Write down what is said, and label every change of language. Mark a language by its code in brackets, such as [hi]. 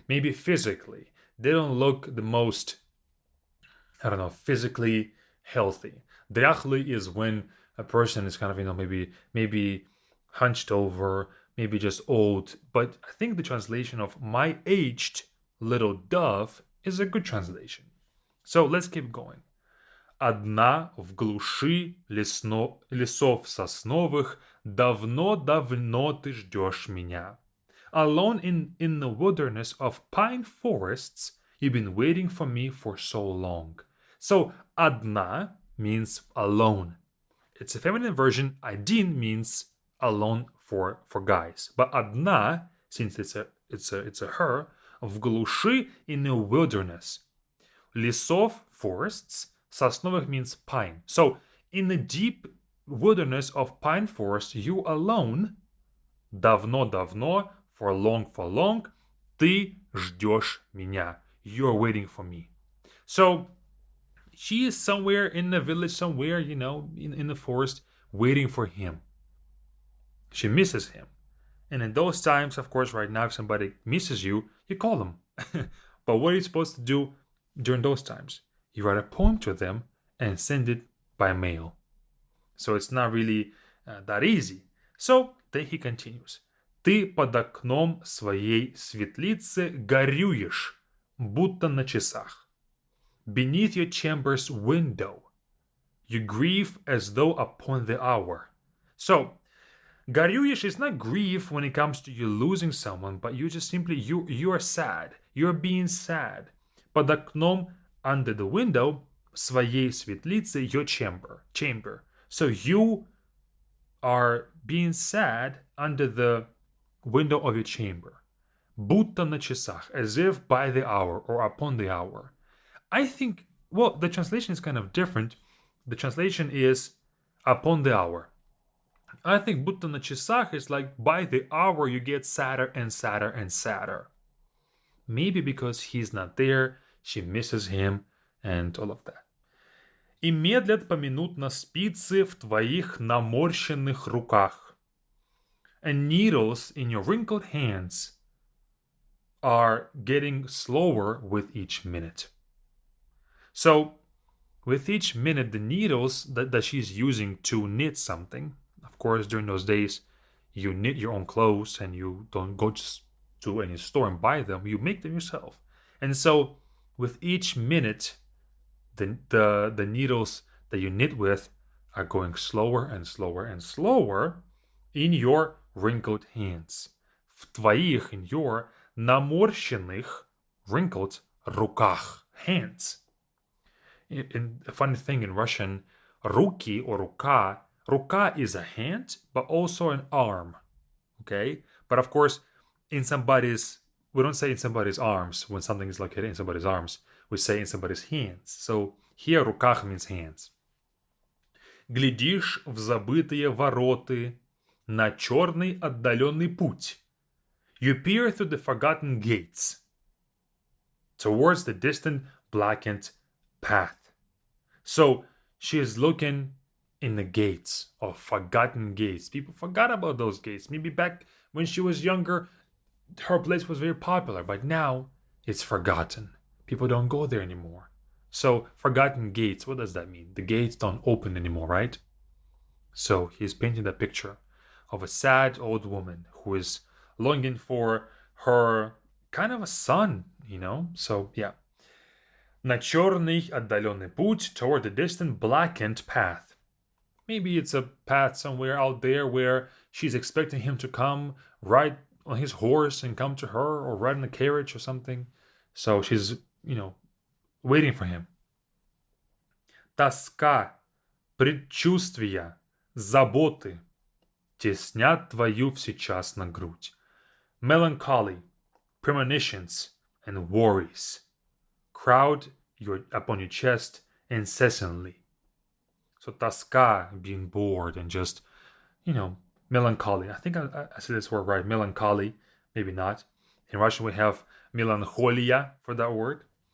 [en] Maybe physically. They don't look the most, I don't know, physically healthy. Дряхлый is when a person is kind of, maybe hunched over, maybe just old, but I think the translation of my aged little dove is a good translation. So let's keep going. [ru] Одна в глуши лесов сосновых, давно ты ждешь меня. [en] Alone in the wilderness of pine forests, you've been waiting for me for so long. So, одна means alone. It's a feminine version. Один means alone for guys. But одна, since it's a her, [ru] в глуши [en] in the wilderness. Лесов, forests. Сосновых means pine. So, in the deep wilderness of pine forest, you alone, давно, for long, [ru] ты ждешь меня. [en] You're waiting for me. So, she is somewhere in the village, somewhere, in the forest, waiting for him. She misses him. And in those times, of course, right now, if somebody misses you, you call them. But what are you supposed to do during those times? You write a poem to them and send it by mail. So it's not really that easy. So then he continues. [ru] Ты под окном своей светлицы горюешь, будто на часах. [en] Beneath your chamber's window, you grieve as though upon the hour. So, горюешь is not grief when it comes to you losing someone, but you just simply, you are sad. You're being sad. [ru] Под окном, [en] under the window, [ru] своей светлицы, [en] your chamber. So you are being sad under the window of your chamber. [ru] Будто на часах, [en] as if by the hour or upon the hour. I think, well, the translation is kind of different. The translation is upon the hour. I think [ru] будто на часах [en] is like by the hour you get sadder and sadder and sadder. Maybe because he's not there, she misses him, and all of that. [ru] И медлят поминутно спицы в твоих наморщенных руках. [en] And needles in your wrinkled hands are getting slower with each minute. So, with each minute, the needles that she's using to knit something, of course, during those days, you knit your own clothes and you don't go just to any store and buy them, you make them yourself. And so, with each minute, the needles that you knit with are going slower and slower and slower in your wrinkled hands. [ru] В твоих, [en] in your наморщенных, wrinkled, руках, hands. A funny thing in Russian, руки or рука is a hand, but also an arm. Okay? But of course, we don't say in somebody's arms when something is located in somebody's arms. We say in somebody's hands. So here руках means hands. [ru] Глядишь в забытые вороты, на черный отдаленный путь. [en] You peer through the forgotten gates towards the distant blackened path. So she is looking in the gates of forgotten gates. People forgot about those gates. Maybe back when she was younger, her place was very popular, but now it's forgotten. People don't go there anymore. So, forgotten gates, what does that mean? The gates don't open anymore, right? So, he's painting the picture of a sad old woman who is longing for her kind of a son, So, yeah. [ru] На черный отдаленный путь, [en] toward the distant blackened path. Maybe it's a path somewhere out there where she's expecting him to come ride on his horse and come to her, or ride in a carriage or something. So she's, waiting for him. [ru] Тоска, предчувствия, заботы теснят твою сейчас на грудь. [en] Melancholy, premonitions, and worries crowd upon your chest incessantly. So тоска, being bored and just, melancholy. I think I said this word right, melancholy, maybe not. In Russian we have melancholia for that word.